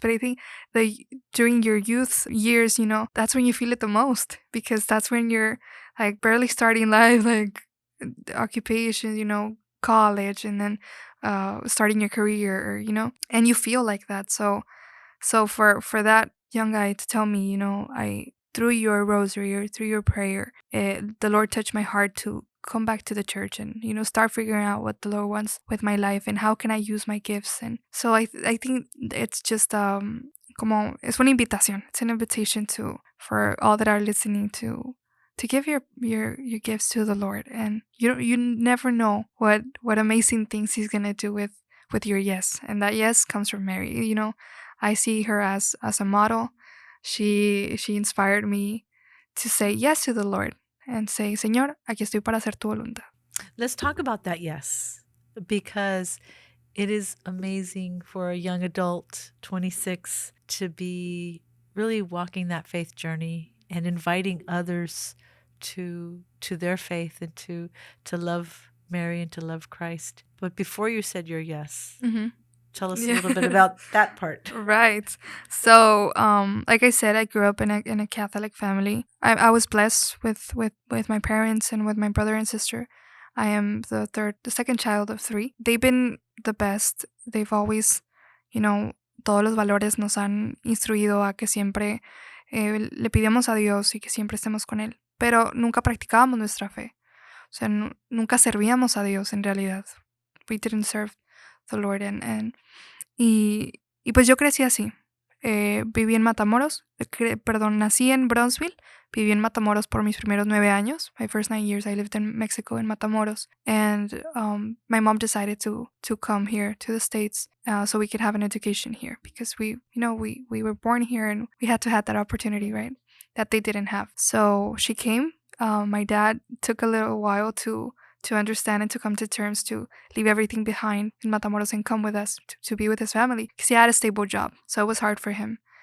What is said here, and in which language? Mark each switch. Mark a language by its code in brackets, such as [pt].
[en] But I think that during your youth years, that's when you feel it the most, because that's when you're like barely starting life, like occupation, college, and then starting your career, and you feel like that. So for that young guy to tell me, through your rosary or through your prayer, the Lord touched my heart to come back to the church and, start figuring out what the Lord wants with my life and how can I use my gifts. And so I think it's just [es] como es una invitación. [en] It's an invitation for all that are listening to give your gifts to the Lord. And you never know what amazing things he's gonna do with your yes. And that yes comes from Mary. I see her as a model. She inspired me to say yes to the Lord and say, [es] Señor, aquí estoy para hacer tu voluntad. [en] Let's talk about that yes, because it is amazing for a young adult, 26, to be really walking that faith journey and inviting others to their faith and to love Mary and to love Christ. But before you said your yes, tell us a little bit about that part. Right. So, like I said, I grew up in a Catholic family. I was blessed with my parents and with my brother and sister. I am the second child of 3. They've been the best. They've always, [es] todos los valores nos han instruido a que siempre le pidamos a Dios y que siempre estemos con Él. Pero nunca practicábamos nuestra fe. O sea, nunca servíamos a Dios en realidad. [en] We didn't serve the Lord. [es] Y pues yo crecí así. Viví en Matamoros, nací en Brownsville, viví en Matamoros por mis primeros 9 años. [en] My first 9 years I lived in Mexico in Matamoros. And my mom decided to come here to the States so we could have an education here, because we were born here and we had to have that opportunity, right? That they didn't have. So she came. My dad took a little while to understand and to come to terms to leave everything behind in Matamoros and come with us to be with his family, because he had a stable job. So it was hard for him.